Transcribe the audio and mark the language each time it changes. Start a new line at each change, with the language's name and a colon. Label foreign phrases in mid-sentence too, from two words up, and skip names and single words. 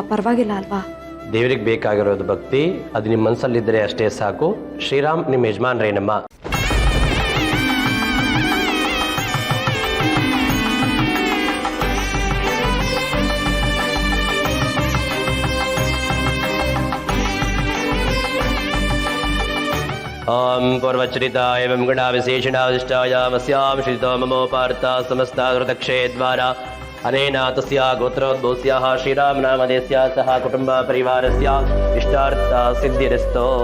Kannada: ಪರವಾಗಿಲ್ಲ ಅಲ್ವಾ? ದೇವರಿಗೆ ಬೇಕಾಗಿರೋದು ಭಕ್ತಿ, ಅದು ನಿಮ್ಮ ಮನಸ್ಸಲ್ಲಿದ್ದರೆ ಅಷ್ಟೇ ಸಾಕು. ಶ್ರೀರಾಮ್ ನಿಮ್ಮ ಯಜಮಾನ್ರೇನಮ್ಮ.
Sanskrit: ओम पूर्वचरिता एवं गुणा विशेषणाविष्टायामस्यां श्रितो ममोपार्ता समस्ता कृतक्षेद्वारा अनेन तस्या गोत्रोद्भवस्याः श्रीरामनामधेयस्य सह कुटुम्बपरिवारस्य इष्टार्था सिद्धिरस्तु।